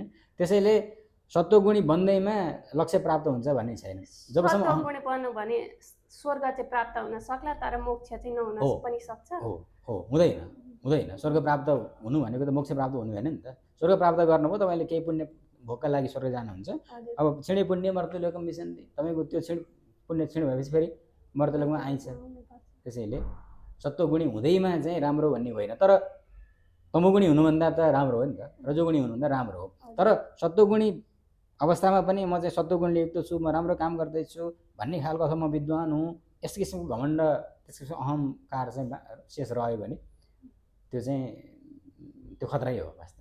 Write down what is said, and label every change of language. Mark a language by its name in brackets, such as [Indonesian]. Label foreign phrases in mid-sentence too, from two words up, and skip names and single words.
[Nepali] त्यसैले सत्वगुणी बन्दैमा लक्ष्य प्राप्त हुन्छ भन्ने छैन। जबसम्म सत्वगुणी बन्नु भने स्वर्ग चाहिँ प्राप्त हुन सक्ला तर मोक्ष चाहिँ नहुन पनि सक्छ। हुँदैन। स्वर्ग प्राप्त हुनु भनेको त मोक्ष प्राप्त हुनु भएन नि त। स्वर्ग प्राप्त गर्नुभयो तपाईँले केही पुण्य भोगका लागि स्वर्ग जानुहुन्छ। [Sanskrit] अब क्षीणे पुण्य मर्त्यलोकम विशन्ति, [Nepali] तपाईँको त्यो पुण्य क्षीण भएपछि फेरि मर्त्यलोकमा आइन्छ। त्यसैले सत्वगुणी हुँदैमा चाहिँ राम्रो भन्ने होइन, तर तमोगुणी हुनुभन्दा त राम्रो हो नि त, रजोगुणी हुनुभन्दा राम्रो हो। तर सत्वगुणी अवस्थामा पनि म चाहिँ सत्वगुणले युक्त छु, म राम्रो काम गर्दैछु भन्ने खालको अथवा म विद्वान हुँ यस किसिमको घमण्ड त्यस किसिमको अहङ्कार चाहिँ शेष रह्यो भने त्यो चाहिँ त्यो खतरै हो वास्तवमा।